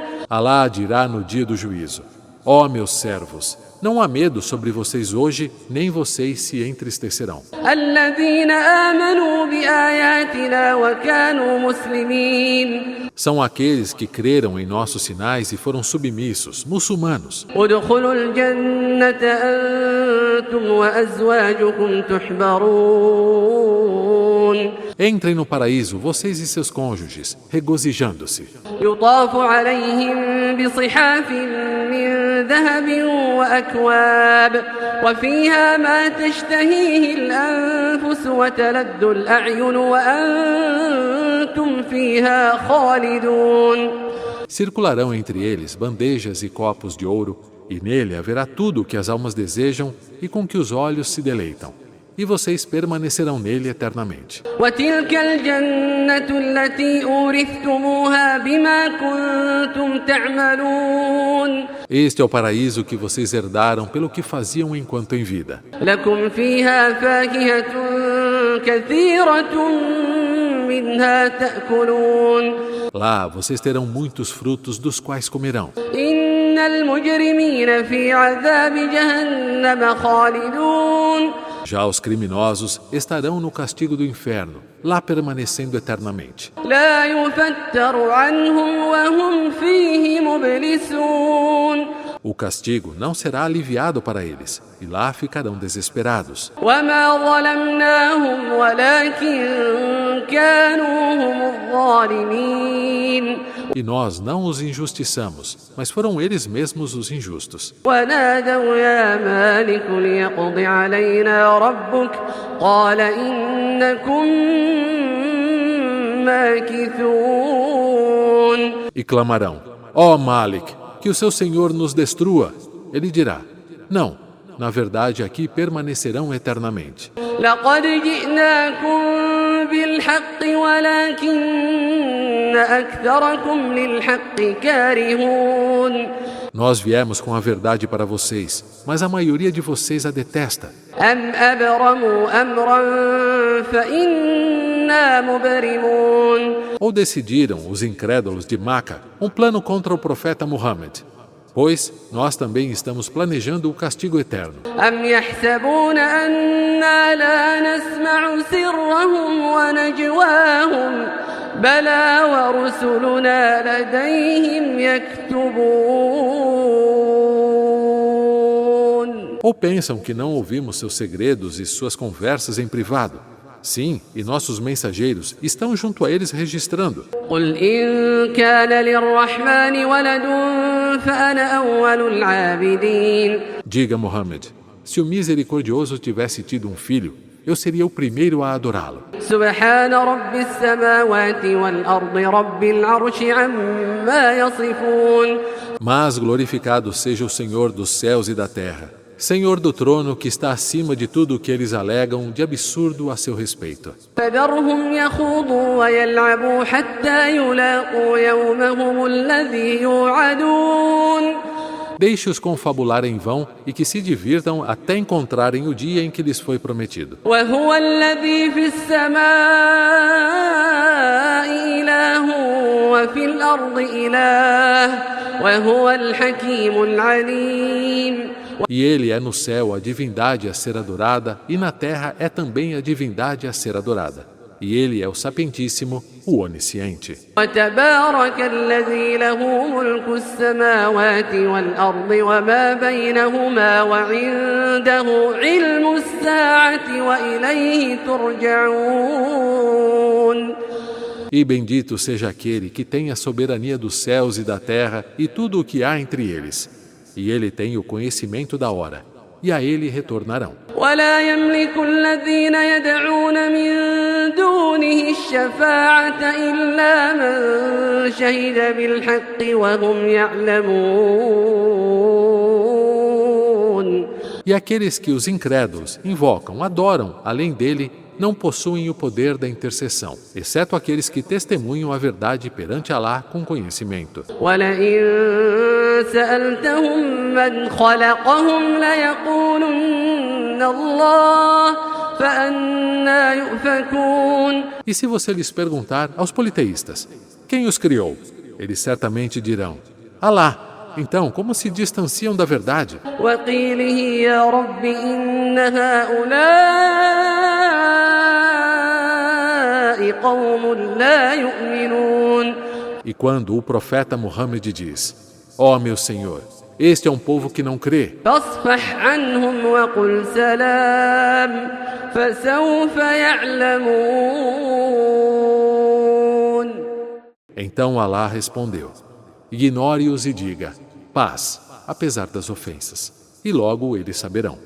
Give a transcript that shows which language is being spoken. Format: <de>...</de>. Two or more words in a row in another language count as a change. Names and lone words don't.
<pt>Alá dirá no dia do juízo: Ó meus servos, não há medo sobre vocês hoje, nem vocês se entristecerão.</pt> <ar>الذين آمنوا بآياتنا وكانوا مسلمين.</ar> <pt>São aqueles que creram em nossos sinais e foram submissos, muçulmanos.</pt> <ar>ادخلوا الجنة أنتم وأزواجكم تحبرون.</ar> <pt>Entrem no paraíso, vocês e seus cônjuges, regozijando-se.</pt> <ar>يطاف عليهم بصحاف من ذهب وأكواب وفيها ما تشتهيه الأنفس وتلذ الأعين وأنتم فيها خالدون.</ar> <pt>Circularão entre eles bandejas e copos de ouro, e nele haverá tudo o que as almas desejam e com que os olhos se deleitam. e vocês permanecerão nele eternamente.</pt> <ar>وتلك الجنة التي أورثتموها بما كنتم تعملون</ar> <pt>Este é o paraíso que vocês herdaram pelo que faziam enquanto em vida.</pt> <ar>لكم فيها فاكهة كثيرة منها تأكلون</ar> <pt>Lá vocês terão muitos frutos dos quais comerão.</pt> <ar>إن المجرمين في عذاب جهنم خالدون</ar> <pt>Já os criminosos estarão no castigo do inferno, lá permanecendo eternamente.</pt> <ar>لا يفتر عنهم وهم فيه مبلسون</ar> <pt>O castigo não será aliviado para eles, e lá ficarão desesperados.</pt> <ar>وما ظلمناهم ولكن كانوا هم الظالمين</ar> <pt>E nós não os injustiçamos, mas foram eles mesmos os injustos.</pt> <ar>ونادوا يا مالك ليقض علينا ربك قال إنكم ماكثون</ar> <pt>E clamarão: ó Malik, que o seu Senhor nos destrua. Ele dirá: não, na verdade aqui permanecerão eternamente.</pt> <ar>لقد جئناكم بالحق ولكن أكثركم للحق كارهون</ar> <pt>Nós viemos com a verdade para vocês, mas a maioria de vocês a detesta.</pt> <ar>أم أبرموا أمرا فإنا مبرمون</ar> <pt>Ou decidiram os incrédulos de Maca um plano contra o profeta Muhammad? Pois nós também estamos planejando o castigo eterno.</pt> <ar>أم يحسبون أنا لا نسمع سرهم ونجواهم بلى ورسلنا لديهم يكتبون</ar> <pt>Ou pensam que não ouvimos seus segredos e suas conversas em privado? Sim, e nossos mensageiros estão junto a eles registrando.</pt> <ar>قل إن كان للرحمن ولد فأنا أول العابدين</ar> <pt>Diga, Muhammad, se o misericordioso tivesse tido um filho, eu seria o primeiro a adorá-lo.</pt> <ar>سبحان رب السماوات والأرض رب العرش عما يصفون</ar> <pt>Mas glorificado seja o Senhor dos céus e da terra, Senhor do trono que está acima de tudo o que eles alegam de absurdo a seu respeito.</pt> <ar>فذرهم يخوضوا ويلعبوا حتى يلاقوا يومهم الذي يوعدون</ar> <pt>Deixe-os confabular em vão e que se divirtam até encontrarem o dia em que lhes foi prometido.</pt> <ar>وهو الذي في السماء إله وفي الأرض إله وهو الحكيم العليم</ar> <pt>E ele é no céu a divindade a ser adorada, e na terra é também a divindade a ser adorada. E ele é o sapientíssimo, o onisciente.</pt> <ar>وتبارك الذي له ملك السماوات والأرض وما بينهما وعنده علم الساعة وإليه ترجعون</ar> <pt>E bendito seja aquele que tem a soberania dos céus e da terra e tudo o que há entre eles. E ele tem o conhecimento da hora, e a ele retornarão.</pt> <ar>ولا يملك الذين يدعون من دونه الشفاعة إلا من شهد بالحق وهم يعلمون</ar> <pt>E aqueles que os incrédulos invocam, adoram, além dele, não possuem o poder da intercessão, exceto aqueles que testemunham a verdade perante Alá com conhecimento.</pt> <ar>ولئن سألتهم من خلقهم ليقولن الله فأنا يؤفكون</ar> <pt>E se você lhes perguntar aos politeístas, quem os criou? Eles certamente dirão, Alá. Então, como se distanciam da verdade?</pt> <ar>وقيله يا رب إن هؤلاء قوم لا يؤمنون</ar> <pt>E quando o profeta Muhammad diz, ó meu Senhor, este é um povo que não crê,</pt> <ar>فاصفح عنهم وقل سلام فسوف يعلمون</ar> <pt>então Alá respondeu, ignore-os e diga, paz, apesar das ofensas, e logo eles saberão.</pt>